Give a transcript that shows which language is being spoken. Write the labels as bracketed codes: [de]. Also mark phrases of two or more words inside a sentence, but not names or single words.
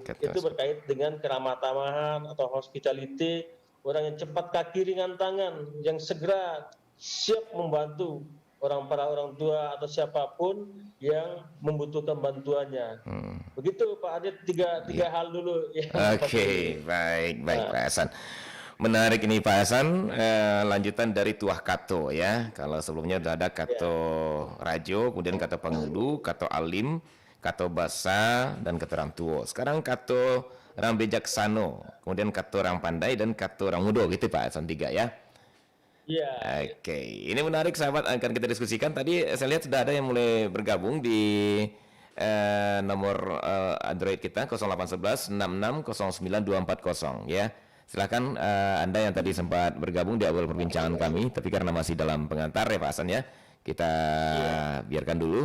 [id] Itu berkait dengan keramah tamahan atau hospitality, orang yang cepat kaki ringan tangan, yang segera siap membantu para orang tua atau siapapun yang membutuhkan bantuannya. Begitu Pak Adit, tiga hal dulu. Oke, baik Pak Hasan. Menarik ini Pak Hasan, lanjutan dari [min] Tuah Kato [id] ya. Kalau sebelumnya sudah ada [min] Kato Rajo, [id] kemudian [min] Kato Pangudu, Kato Alim, Kato Basa, [id] dan [min] Kato Orang Tua. [id] Sekarang [min] Kato Orang Bijaksano, [id] kemudian [min] Kato Orang Pandai, [id] dan [min] Kato Orang Mudo, [id] gitu Pak Hasan, 3 ya. Iya. Oke, ini menarik sahabat, akan kita diskusikan. Tadi saya lihat sudah ada yang mulai bergabung di nomor Android kita 0811 6609 240 ya. Silakan Anda yang tadi sempat bergabung di awal perbincangan kami, tapi karena masih dalam pengantar ya Pak Hasan ya, kita biarkan dulu.